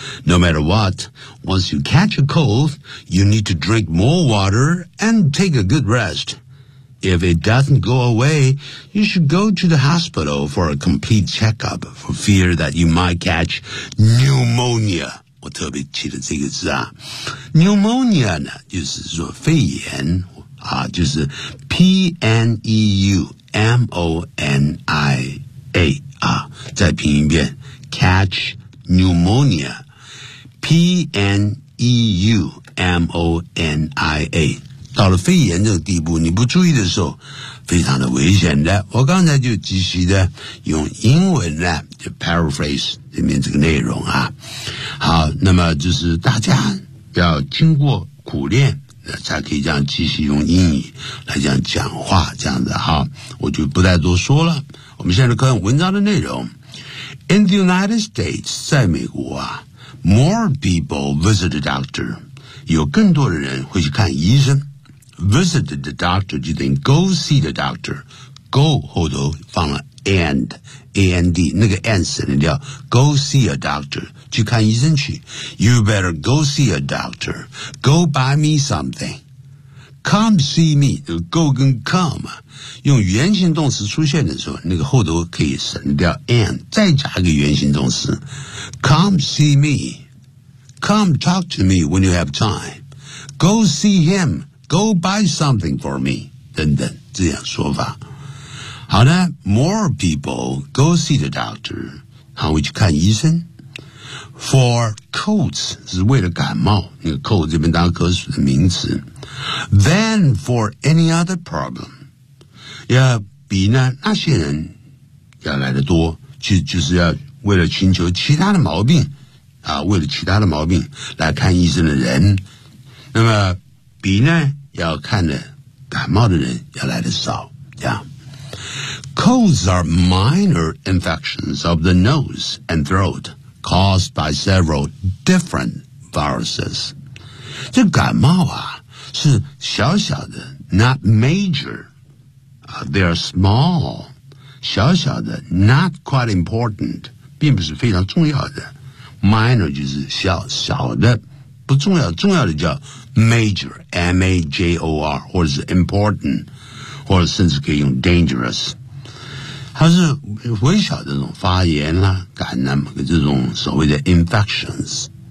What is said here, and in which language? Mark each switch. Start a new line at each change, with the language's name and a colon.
English: No matter what, once you catch a cold, you need to drink more water and take a good rest. If it doesn't go away, you should go to the hospital for a complete checkup for fear that you might catch pneumonia.
Chinese: 我特别记得这个字啊 Pneumonia 呢就是说肺炎啊，就是 P-N-E-U-M-O-N-I-A 啊，再拼一遍
English: Catch Pneumonia
Chinese: P-N-E-U-M-O-N-I-A 到了肺炎这个地步你不注意的时候非常的危险的我刚才就继续的用英文呢就 paraphrase 里面这个内容啊好那么就是大家要经过苦练那才可以这样继续用英语来这样讲话这样的哈我就不再多说了我们现在看文章的内容
English: In the United States
Chinese: 在美国啊
English: More people visit the doctor
Chinese: 有更多的人会去看医生
English: Visited the doctor,
Chinese: 就等于
English: go see the doctor. Go,
Chinese: 后头放了
English: and, A-N-D, 那个 and 省略掉 go see a doctor,
Chinese: 去看医生去。
English: You better go see a doctor. Go buy me something. come see me, go 跟 come
Chinese: 用原形动词出现的时候，那个后头可以省掉
English: and，
Chinese: 再加一个原形动词
English: come see me, come talk to me when you have time, go see him, go buy something for me
Chinese: 等等，这样说法。
English: 好的， more people go see the doctor，
Chinese: 他会去看医生。
English: For colds
Chinese: 是为了感冒，那个 cold 这边当可数的名词。
English: Than for any other problem，
Chinese: 要比呢那些人要来得多，就是要为了寻求其他的毛病啊，为了其他的毛病来看医生的人，那么比呢要看的感冒的人要来得少，这样。
English: Colds are minor infections of the nose and throat. Caused by several different viruses.
Chinese: 这感冒啊是小小的
English: not major.、They are small.
Chinese: 小小的
English: not quite important.
Chinese: 并不是非常重要的。 Minor 就是小小的不重要，重要的叫 major, M-A-J-O-R, 或者是 important, 或者甚至可以用 dangerous. 它是微小的这种发炎啦、感染嘛，这种所谓的 infections。